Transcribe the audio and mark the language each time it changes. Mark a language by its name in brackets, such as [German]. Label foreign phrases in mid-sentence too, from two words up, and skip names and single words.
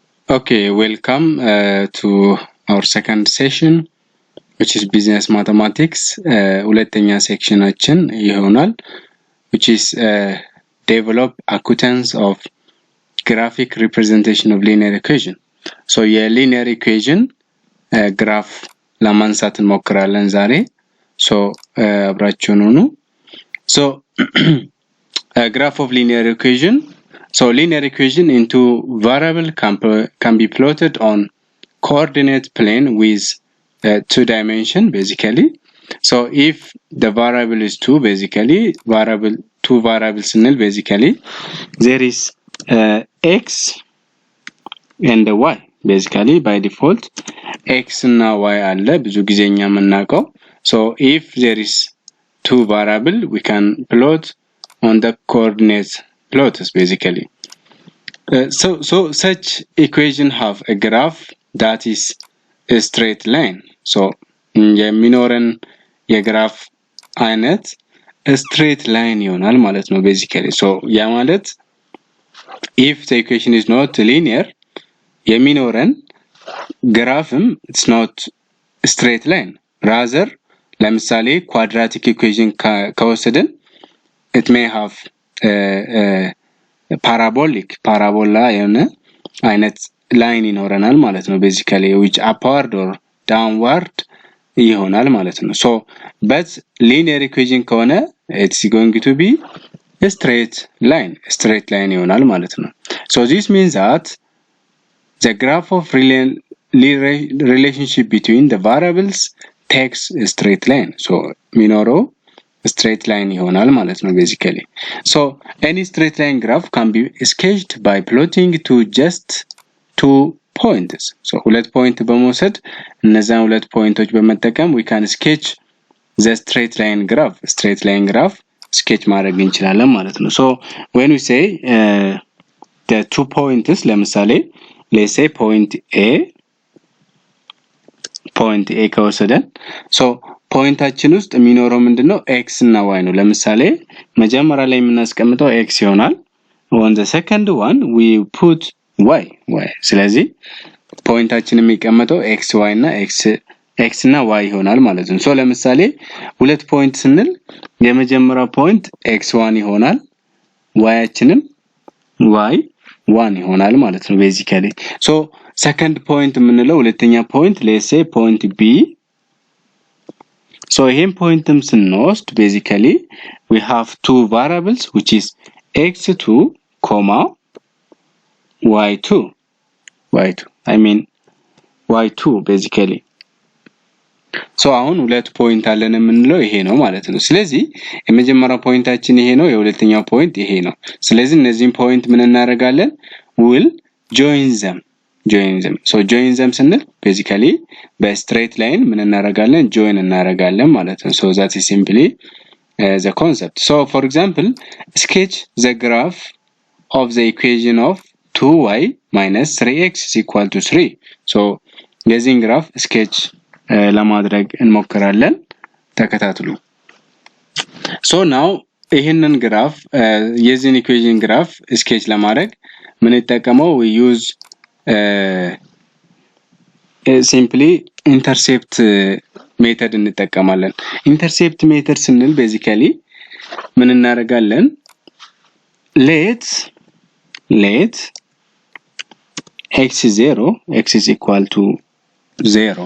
[English] Okay, welcome to our second session, which is business mathematics. [Amharic] ሁለተኛ ሴክሽናችን ይሆናል, [English] which is develop acquaintance of graphic representation of linear equation. So linear equation graph [Amharic] ለማንሳት እንሞክራለን ዛሬ። [English] So [Amharic] አብራችሁን ሁኑ። [English] So a graph of linear equation. So linear equation into variable can be plotted on coordinate plane with 2 dimension basically. So if the variable is 2, basically two variables basically there is x and y. Basically by default [Amharic] x እና y አለ ብዙ ጊዜኛ የምናውቀው. [English] So if there is 2 variable we can plot on the coordinate plots basically. So such equation have a graph that is a straight line. [Amharic] So የሚኖረን የግራፍ አይነት [English] a straight line [Amharic] ይሆናል ማለት ነው basically. [English] So [Amharic] ያ ማለት [English] if the equation is not linear [Amharic] የሚኖረን ግራፍም [English] it's not a straight line, rather ለምሳሌ quadratic equation ከወሰድን it may have parabola [Amharic] የሆነ አይነት ላይን ይኖረናል ማለት ነው [English] basically, which upward or downward [Amharic] ይሆናል ማለት ነው. [English] So but linear equation ከሆነ it's going to be a straight line [Amharic] ይሆናል ማለት ነው. [English] So this means that the graph of relationship between the variables takes a straight line. [Amharic] So የሚኖረው [English] straight line [Amharic] ይሆናል ማለት ነው basically. [English] So any straight line graph can be sketched by plotting to just 2 points. [Amharic] So ሁለት ፖይንት በመውሰድ እነዛን ሁለት ፖይንቶች በመጠቀም [English] we can sketch the straight line graph [Amharic] sketch ማድረግ እንችላለን ማለት ነው. [English] So when we say the 2 points, ለምሳሌ let's say point A ከወሰደን so [Amharic] ፖይንታችን ውስጥ የሚኖረው ምንድነው x እና y ነው. ለምሳሌ መጀመሪያ ላይ የምናስቀምጠው x ይሆናል. [English] on the second one we put y. [Amharic] ስለዚህ ፖይንታችን የሚቀመጠው xy እና x እና y ይሆናል ማለት ነው. so ለምሳሌ ሁለት ፖይንት ስንል የመጀመሪያው ፖይንት x1 ይሆናል, y-አችንም y1 ይሆናል ማለት ነው basically. [English] so second point [Amharic] የምንለው ሁለተኛ ፖይንት [English] let's say point B. So [Amharic] ይሄን ፖይንትም ስንወስድ [English] basically we have 2 variables which is x2, y2. I mean y2 basically. [Amharic] so አሁን ሁለት ፖይንት አለን የምንለው ይሄ ነው ማለት ነው. ስለዚህ የመጀመሪያው ፖይንታችን ይሄ ነው, የሁለተኛው ፖይንት ይሄ ነው. ስለዚህ እነዚህን ፖይንት ምን እናደርጋለን? [English] will join them. So join them ስንል basically በstraight line [Amharic] ምን እናደርጋለን? join እናደርጋለን ማለት ነው. [English] So that is simply the concept. So for example, sketch the graph of the equation of 2y minus 3x is equal to 3. [Amharic] So የዚህን ግራፍ sketch ለማድረግ እንሞክራለን, ተከታተሉ. [English] So now [Amharic] ይሄንን ግራፍ የዚህን equation ግራፍ sketch ለማድረግ ምን እንጠቀመው? [English] we use simply intercept method እንጠቀማለን. intercept method [Amharic] ስንል basically ምን እናደርጋለን? [English] let x is equal to 0.